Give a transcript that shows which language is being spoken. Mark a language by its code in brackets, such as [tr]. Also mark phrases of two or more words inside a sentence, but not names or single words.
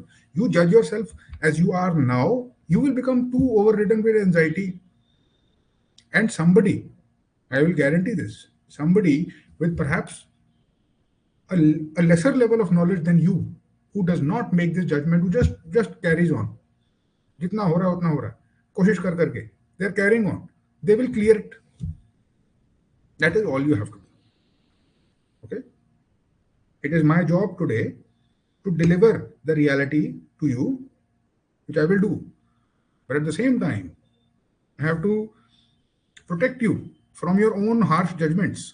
[en] You judge yourself as you are now, you will become too overridden with anxiety. And somebody, I will guarantee this, somebody with perhaps a lesser level of knowledge than you, who does not make this judgment, who just carries on. [hi] जितना हो रहा उतना हो रहा. कोशिश कर करके. [en] They are carrying on. They will clear it. That is all you have to do. Okay? It is my job today to deliver the reality to you, which I will do. But at the same time, I have to protect you from your own harsh judgments.